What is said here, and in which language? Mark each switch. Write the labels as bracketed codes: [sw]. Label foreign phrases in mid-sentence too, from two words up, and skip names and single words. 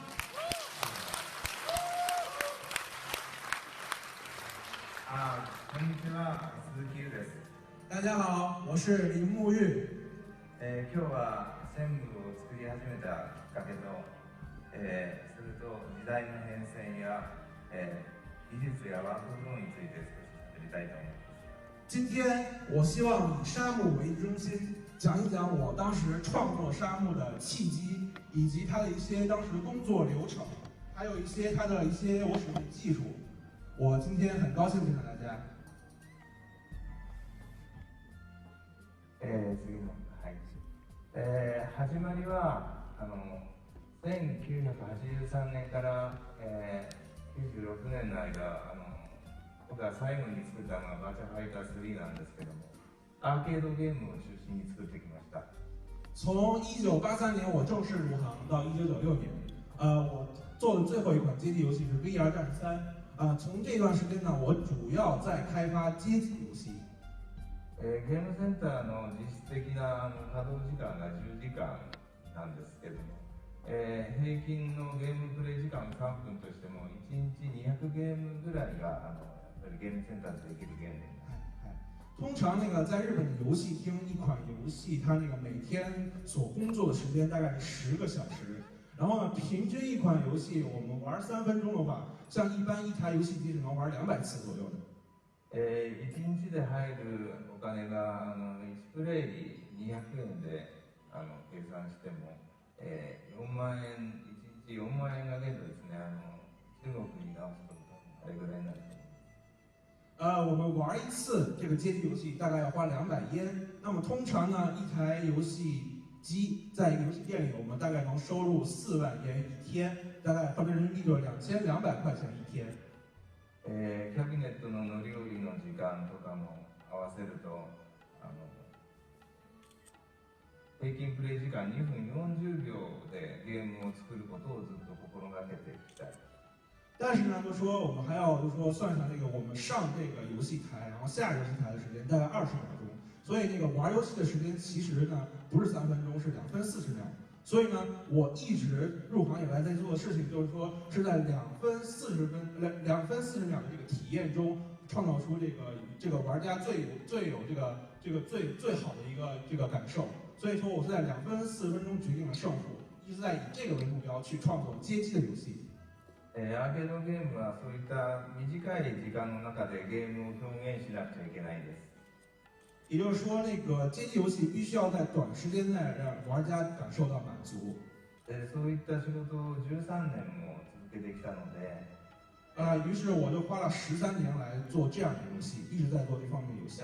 [ja] こんにちは、鈴木優です。 [zh] 大家好，我是林沐玉。 [ja] 今日はシェンムーを作り始めたきっかけと、それと時代の変遷や、技術やワークフローについて少し喋りたいと思います。 [zh] 今天我希望以沙漠为中心，讲一讲我当时创作沙漠的契机，以及它的一些当时工作流程，还有一些它的一些我使用的技术。我今天很高兴见到大家。 [ja] 次の、はい。始まりは1983年から、96年の間僕が最後に作ったのがバーチャファイター3なんですけども、アーケードゲームを中心に作ってきました。 [zh] 从1983年我正式入行到1996年，我做的最后一款街机游戏是 VR 战士3。从这段时间呢，我主要在开发街机游戏。 [ja] ゲームセンターの実質的な稼働時間が10時間なんですけども、平均のゲームプレイ時間3分としても1日200ゲームぐらいがゲームセンターでできるゲームです。 [zh] 通常在日本的游戏厅，一款游戏它每天所工作的时间大概是10个小时。然后呢，平均一款游戏我们玩3分钟的话，像一般一台游戏机是能玩200次左右的。 [ja] 1 日で入るお金が1プレイ200円で計算しても、4万円、1日4万円が限度ですね。中国に直すとあれぐらいになると思います。 [zh] 我们玩一次这个街机游戏大概要花200烟。那么通常呢，一台游戏机在一个游戏店里，我们大概能收入4万烟一天，大概换成人民币就是2200块钱一天。 [ja] キャビネットの乗り降りの時間とかも合わせると平均プレイ時間2分40秒でゲームを作ることをずっと心がけていきたい。 [zh] 但是呢，我们还要算上我们上这个游戏台，然后下游戏台的时间大概20秒钟，所以玩游戏的时间其实呢不是3分钟，是2分40秒。所以呢，我一直入行以来在做的事情是在2分40秒的这个体验中，创造出这个玩家最有最好的一个感受。所以说，我是在2分40分钟决定了胜负，一直在以这个为目标去创作街机的游戏。 [ja] アーケードゲームはそういった短い時間の中でゲームを表現しなくちゃいけないんです。 [zh] 也就是说，街机游戏必须要在短时间内让玩家感受到满足。 [ja] そういった仕事を13年も続けてきたので、 [zh] 于是我就花了13年来做这样的游戏，一直在做这方面的游戏。